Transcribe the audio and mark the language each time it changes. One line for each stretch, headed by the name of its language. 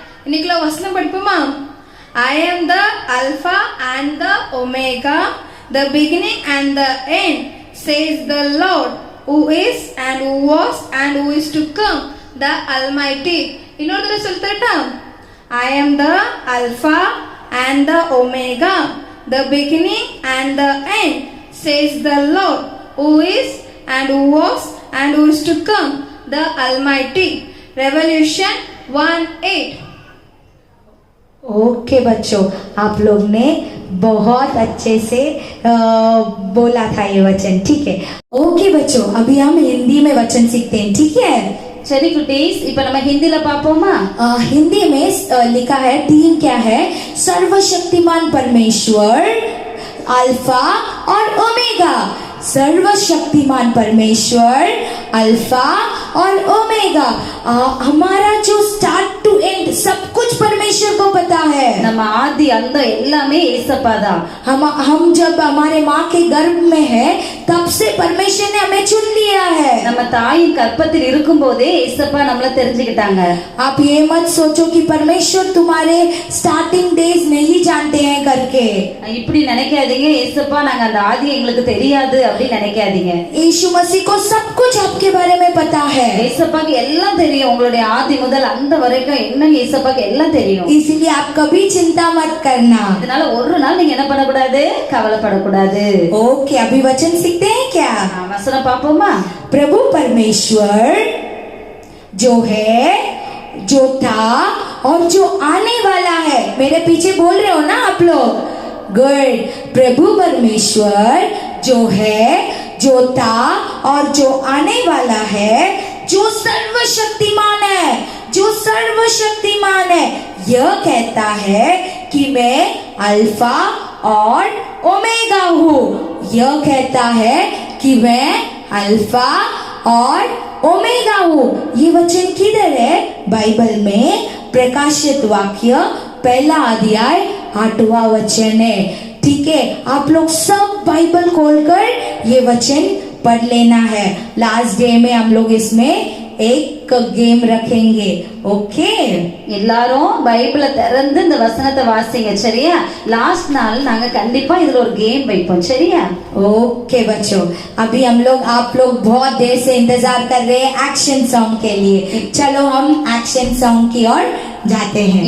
Tamil: இன்னைக்குள்ள வசனம் படிப்போமா?
English: I am the Alpha and the Omega, the beginning and the end, says the Lord, who is and who was and who is to come, the Almighty.
Tamil: இன்னொரு தடவை சொல்லிட்டா?
English: I am the Alpha and the Omega, the beginning and the end, says the Lord, who is and who was and who is to come, the Almighty. Revolution 1:8.
Hindi: Okay बच्चों, आप लोग ने बहुत अच्छे से बोला था ये वचन, ठीक है। ओके बच्चों, अभी हम हिंदी में वचन सीखते हैं, ठीक है।
Tamil: சரி குட்டீஸ், இப்ப நம்ம ஹிந்தில பாப்போமா?
Hindi: हिंदी में लिखा है, थीम क्या है? सर्वशक्तिमान परमेश्वर, अल्फा और ओमेगा। सर्वशक्तिमान परमेश्वर, अल्फा और ओमेगा। हमारा जो स्टार्ट टू एंड सब कुछ परमेश्वर को पता है।
Tamil: நம்ம ஆதி அந்த எல்லாமே ஏசப்பா தான்.
Hindi: हम जब हमारे माँ के गर्भ में है, तब से परमेश्वर ने हमें चुन लिया है।
Tamil: நம்ம தாயின் கர்ப்பத்தில் இருக்கும்போதே ஏசப்பா நம்மள தெரிஞ்சுக்கிட்டாங்க.
Hindi: आप ये मत सोचो कि परमेश्वर तुम्हारे स्टार्टिंग डेज नहीं जानते हैं करके।
Tamil: இப்படி நினைக்காதீங்க, ஏசப்பா நாங்க அந்த ஆதி எங்களுக்கு தெரியாது அப்படி நினைக்காதீங்க.
Hindi: यीशु मसीह को सब कुछ आपके बारे में पता है,
Tamil: ஏசப்பாக்கு எல்லாம் தெரியும். உங்களுடைய ஆதி முதல் அந்த வரைக்கும் என்ன ஏசப்பாக்கு எல்லாம் தெரியும்.
Hindi: इसलिए आप कभी चिंता मत करना।
Tamil: அதனால ஒரு நாள் நீங்க என்ன பண்ணக்கூடாது, கவலைப்படக்கூடாது.
Hindi: ओके, अभी वचन सीखते हैं क्या?
Tamil: வசனம் பாப்போமா?
Hindi: प्रभु परमेश्वर जो है, जो था और जो आने वाला है। मेरे पीछे बोल रहे हो ना आप लोग? गुड। प्रभु परमेश्वर जो है, जो था और जो आने वाला है, जो सर्वशक्तिमान है, जो सर्वशक्तिमान है, यह कहता है कि मैं अल्फा और ओमेगा हूँ। यह कहता है कि मैं अल्फा और ओमेगा हूँ। ये वचन किधर है? बाइबल में प्रकाशित वाक्य 1 अध्याय 8वां वचन है, ठीक है। आप लोग सब बाइबल खोलकर ये वचन पढ़ लेना है। लास्ट डे में हम लोग इसमें एक गेम रखेंगे, ओके।
Tamil: எல்லாரும் பைபிளை திறந்து இந்த வசனத்தை வாசிங்க, சரியா? லாஸ்ட் நாள் நாங்க கண்டிப்பா இதுல ஒரு கேம் வைப்போம், சரியா?
Hindi: ओके बच्चों, अभी हम लोग आप लोग बहुत देर से इंतजार कर रहे हैं एक्शन सॉन्ग के लिए। चलो हम एक्शन सॉन्ग की ओर जाते हैं।